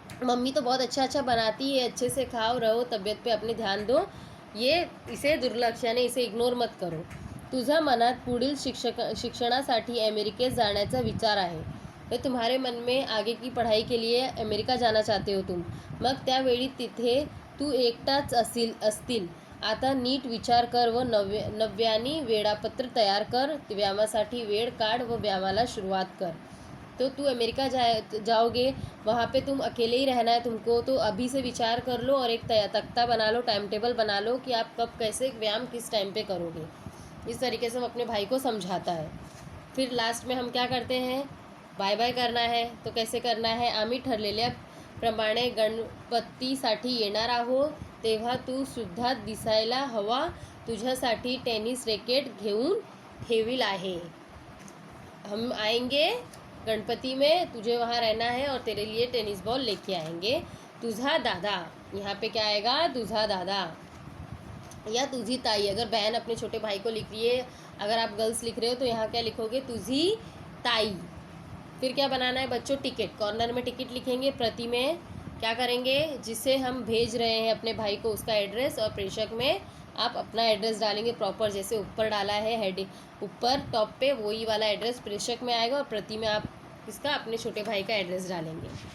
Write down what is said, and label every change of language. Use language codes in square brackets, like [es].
[hi] Mummy तो बहुत अच्छा बनाती है, अच्छे से खाओ, रहो, तबीयत पे अपने ध्यान दो, ये इसे दुर्लक्ष यानी इसे इग्नोर मत करो। [mr] तुझ्या मनात पुढील शिक्षणासाठी अमेरिकेत जाण्याचा विचार आहे, [hi] तो तुम्हारे मन में आगे की पढ़ाई के लिए अमेरिका जाना चाहते हो तुम, [mr] मग त्यावेळी तिथे तू एकटाच असतील। आता नीट विचार कर व नव्याने वेळापत्र तयार कर, व्यायामासाठी वेळ काढ व व्यायामाला सुरुवात कर। [hi] तो तू अमेरिका जाओगे, वहाँ पे तुम अकेले ही रहना है तुमको, तो अभी से विचार कर लो और एक तख्ता बना लो, टाइम टेबल बना लो कि आप कब कैसे व्यायाम किस टाइम पे करोगे। इस तरीके से वो अपने भाई को समझाता है। फिर लास्ट में हम क्या करते हैं, बाय बाय करना है। तो कैसे करना है, [mr] आम्ही ठरलेल्याप्रमाणे गणपतीसाठी येणार आहो, तेव्हा तू सुद्धा दिसायला हवा, तुझ्यासाठी टेनिस रैकेट घेऊन ठेवील आहे। [hi] हम आएंगे गणपति में, तुझे वहाँ रहना है और तेरे लिए टेनिस बॉल लेके आएंगे। [mr] तुझा दादा, [hi] यहाँ पे क्या आएगा, [mr] तुझा दादा या तुझी ताई। [hi] अगर बहन अपने छोटे भाई को लिख रही है, अगर आप गर्ल्स लिख रहे हो तो यहाँ क्या लिखोगे, [mr] तुझी ताई। [hi] फिर क्या बनाना है बच्चों, टिकट। कॉर्नर में टिकट लिखेंगे, प्रति में क्या करेंगे, जिसे हम भेज रहे हैं अपने भाई को उसका एड्रेस, और प्रेषक में आप अपना एड्रेस डालेंगे प्रॉपर, जैसे ऊपर डाला है हेडिंग, ऊपर टॉप पे वही वाला एड्रेस प्रेषक में आएगा, और प्रति में आप इसका अपने छोटे भाई का एड्रेस डालेंगे।